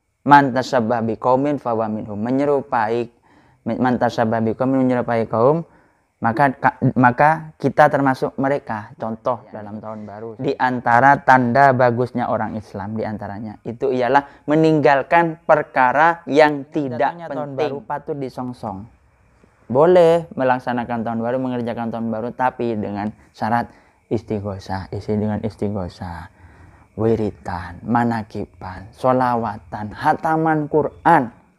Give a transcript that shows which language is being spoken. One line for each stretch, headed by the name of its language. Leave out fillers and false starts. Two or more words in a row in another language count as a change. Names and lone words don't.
Arabic: من تشبه بقوم فهو منهم. Menyerupai من تشبه بقوم,
Indonesian: menyerupai kaum, maka kita termasuk mereka. Contoh dalam tahun baru, di antara tanda bagusnya orang Islam, di antaranya itu ialah meninggalkan perkara yang tidak penting. Tahun baru patut disongsong. Boleh melaksanakan tahun baru, mengerjakan tahun baru, tapi dengan syarat istighosah, isi dengan istighosah, wiritan, manakiban, sholawatan, hataman Quran.